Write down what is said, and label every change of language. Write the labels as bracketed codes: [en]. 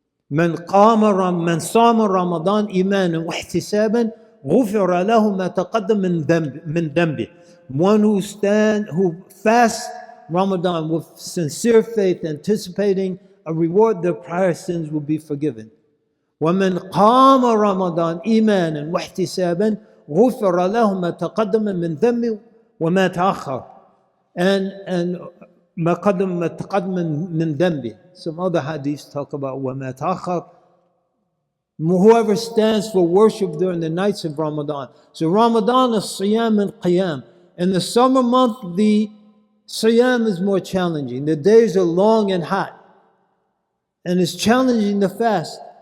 [ar] من صام رمضان إيمانا واحتسابا غفر له ما تقدم من ذنبه. [en] One who fasts Ramadan with sincere faith, anticipating a reward, their prior sins will be forgiven. [ar] ومن قام رمضان إيمانا واحتسابا غفر له ما تقدم من ذنبه وما تأخر. [en] And [ar] ما تقدم من ذنبه. [en] Some other hadiths talk about [ar] وما تأخر. [en] Whoever stands for worship during the nights of Ramadan. So Ramadan is Siyam and Qiyam. In the summer month, the Siyam is more challenging. The days are long and hot. And it's challenging to fast.